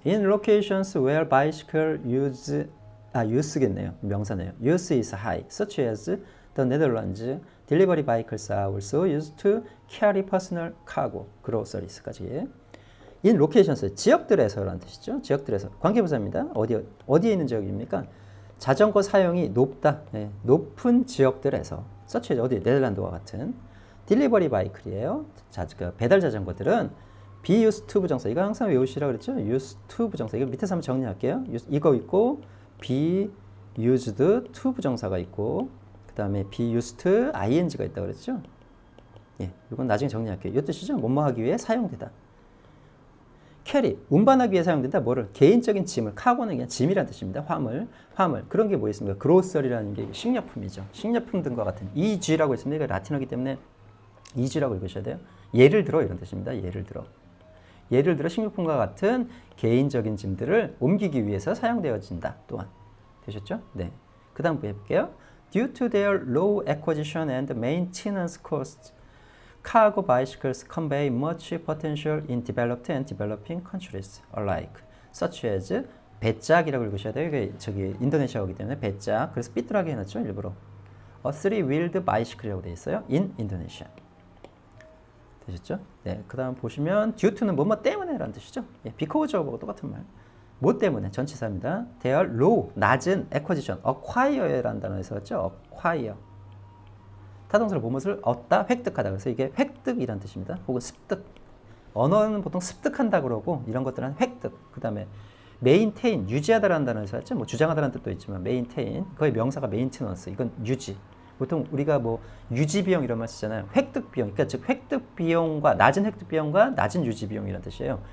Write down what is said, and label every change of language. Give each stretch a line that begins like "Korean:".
English: In locations where bicycle use겠네요.
Korean: 명사네요.
English: Use is high, such as the Netherlands. Delivery vehicles are also used to carry personal cargo, groceries.까지.
Korean: In locations, 지역들에서라는 뜻이죠. 지역들에서. 관계부사입니다. 어디에 있는 지역입니까? 자전거 사용이 높다. 네, 높은 지역들에서. 서치 어디? 네덜란드와 같은 딜리버리 바이클이에요. 배달 자전거들은
English: be used to 부정사.
Korean: 이거 항상 외우시라고 그랬죠?
English: used to 부정사.
Korean: 이거 밑에서 한번 정리할게요. 이거 있고 be used to 부정사가 있고 그 다음에 be used ing가 있다고 그랬죠? 예, 이건 나중에 정리할게요. 이 뜻이죠? 뭐뭐 하기 위해 사용되다. 캐리, 운반하기 위해 사용된다. 뭐를? 개인적인 짐을. 카고는 그냥 짐이라는 뜻입니다. 화물. 그런 게 뭐 있습니까? 그로서리라는 게 식료품이죠. 식료품 등과 같은 EG라고 있습니다. 이거 라틴어기 때문에 EG라고 읽으셔야 돼요. 예를 들어 이런 뜻입니다. 예를 들어 식료품과 같은 개인적인 짐들을 옮기기 위해서 사용되어진다. 또한 되셨죠? 네. 그 다음 해볼게요.
English: Due to their low acquisition and maintenance costs, cargo bicycles convey much potential in developed and developing countries alike, such as
Korean: 배짝이라고 읽으셔야 돼요. 이게 저기 인도네시아어기 때문에 배짝. 그래서 삐뚤하게 해놨죠, 일부러.
English: A three-wheeled bicycle
Korean: 이라고 되어 있어요.
English: In Indonesia.
Korean: 되셨죠? 네. 그 다음 보시면 due to는 뭐뭐 때문에라는 뜻이죠. 예, because of하고 똑같은 말. 뭐 때문에? 전치사입니다. They are low, 낮은 acquisition, acquire라는 단어에서 왔죠.
English: acquire.
Korean: 타동사로 무엇을 얻다, 획득하다. 그래서 이게 획득이란 뜻입니다. 혹은 습득. 언어는 보통 습득한다 그러고 이런 것들은 획득. 그 다음에 maintain, 유지하다라는 단어에서 왔죠. 뭐 주장하다라는 뜻도 있지만 maintain, 거의 명사가 maintenance, 이건 유지. 보통 우리가 뭐 유지 비용 이런 말 쓰잖아요. 획득 비용, 그러니까 즉 획득 비용과 낮은 획득 비용과 낮은 유지 비용이라는 뜻이에요.